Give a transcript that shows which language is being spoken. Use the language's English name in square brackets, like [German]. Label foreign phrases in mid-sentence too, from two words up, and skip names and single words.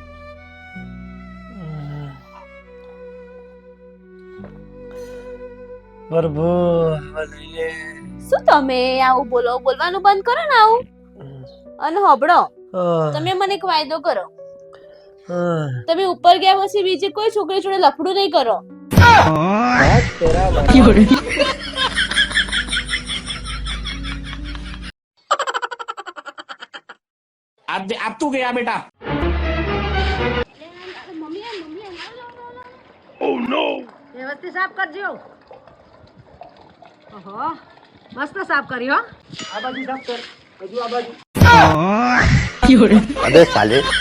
[Gujarati] પ્રભુ હવે લઈ લે. શું તમે આવું બોલો બોલવાનું બંધ કરો ને આવું અને હોબળો તમે મને એક વાયદો કરો તમે ઉપર ગયા પછી બીજી કોઈ છોકરી જોડે લફડું નહીં કરો [Hindi] अब तू गया बेटा. [English] Oh no. [Gujarati] વ્યવસ્થિત સાફ કરજો. ઓહો મસ્ત સાફ કર્યો. આ બાજુ સાફ કર. હજુ આ બાજુ. [Hindi] अबे साले.